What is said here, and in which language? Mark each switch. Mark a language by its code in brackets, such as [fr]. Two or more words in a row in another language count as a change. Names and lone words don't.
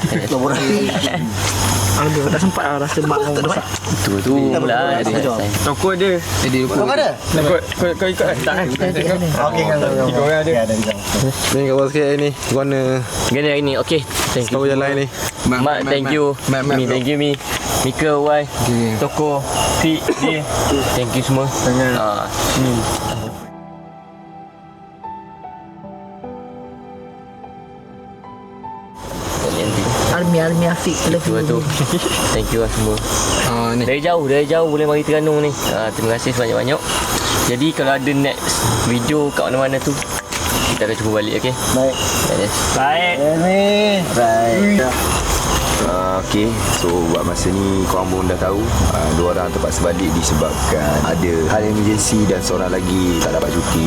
[ms] Aduh, tak sempat lah rasa mak kau besar. Tu lah. Toko dia. Kau ada? Kau ikut tak kan? Okey, kan. 3 orang ada. Ni kat bawah sikit hari ni. Guna Gini hari ni. Okey. [en] Thank you. [ms] tahu jalan ni. Mak, [en] thank you. Mi, thank you Mi. [ms] Mika, Y, Toko, Fi, dia. [en] Thank you [ms] semua. [en] Almi Afiq love you. Thank you [ms] lah semua. ni. Dari jauh boleh mari Terengganu ni. Terima kasih sebanyak-banyak. Jadi kalau ada [en] next video [ms] kat mana-mana tu, kita akan cuba balik, okey? Baik. Okey, so buat masa ni korang pun dah tahu dua orang terpaksa balik disebabkan ada hal emergency dan seorang lagi tak dapat cuti.